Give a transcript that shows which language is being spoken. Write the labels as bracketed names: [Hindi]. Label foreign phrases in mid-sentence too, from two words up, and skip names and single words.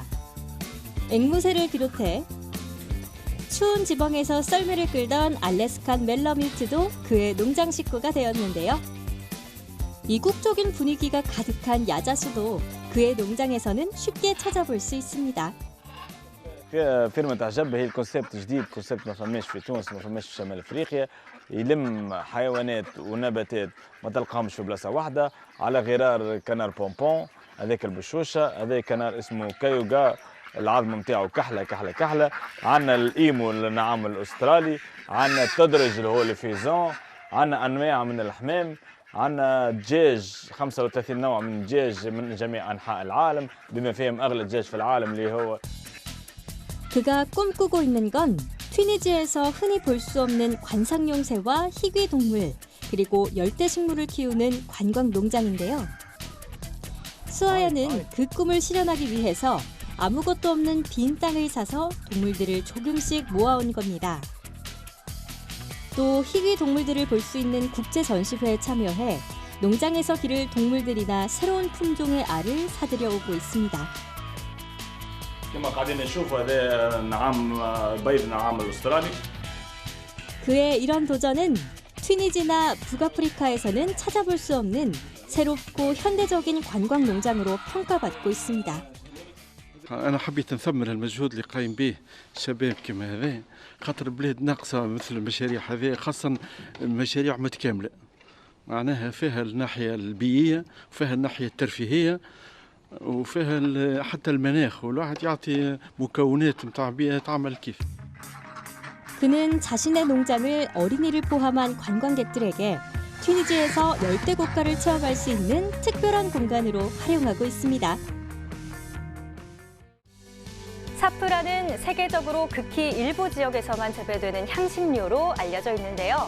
[Korean] 앵무새를 비롯해 추운 지방에서 썰매를 끌던 알래스칸 멜러밀트도 그의 농장 식구가 되었는데요. 이국적인 분위기가 가득한 야자수도 그의 농장에서는 쉽게 찾아볼 수 있습니다. [Arabic] فيرما تعجب هي الكونسيبت جديد، كونسيبت ما فماش في تونس، ما فماش في شمال افريقيا، يلم حيوانات ونباتات ما تلقاهمش في بلاصه واحده، على غرار كنار بونبون هذاك البشوشه، هذا كنار اسمه كايوغا العظم نتاعو كحله كحله كحله، عندنا الايمو النعام الاسترالي، عندنا التدرج اللي هو الفيزون، عندنا انواع من الحمام، عندنا دجاج 35 نوع من الدجاج من جميع انحاء العالم، بما فيهم اغلى دجاج في العالم اللي هو [Korean] 그가 꿈꾸고 있는 건 튀니지에서 흔히 볼 수 없는 관상용 새와 희귀 동물, 그리고 열대 식물을 키우는 관광 농장인데요. 수아야는 그 꿈을 실현하기 위해서 아무것도 없는 빈 땅을 사서 동물들을 조금씩 모아온 겁니다. 또 희귀 동물들을 볼 수 있는 국제 전시회에 참여해 농장에서 기를 동물들이나 새로운 품종의 알을 사들여 오고 있습니다. [Arabic] كما قاعدين نشوفوا هذا نعام بيض نعام الاسترالي. [Korean] 그의 이런 도전은 튀니지나 북아프리카에서는 찾아볼 수 없는 새롭고 현대적인 관광 농장으로 평가받고 있습니다. [Arabic] أنا حبيت نثمر المجهود اللي قايم به شباب كما هذا، خاطر البلاد ناقصة مثل المشاريع هذه، خاصة مشاريع متكاملة، معناها فيها الناحية البيئية وفيها الناحية الترفيهية وفيها حتى المناخ، والواحد يعطي مكونات نتاع بيئة تعمل كيف. [Korean] 그는 자신의 농장을 어린이를 포함한 관광객들에게 튀니지에서 열대 국가를 체험할 수 있는 특별한 공간으로 활용하고 있습니다. 사프란은 세계적으로 극히 일부 지역에서만 재배되는 향신료로 알려져 있는데요.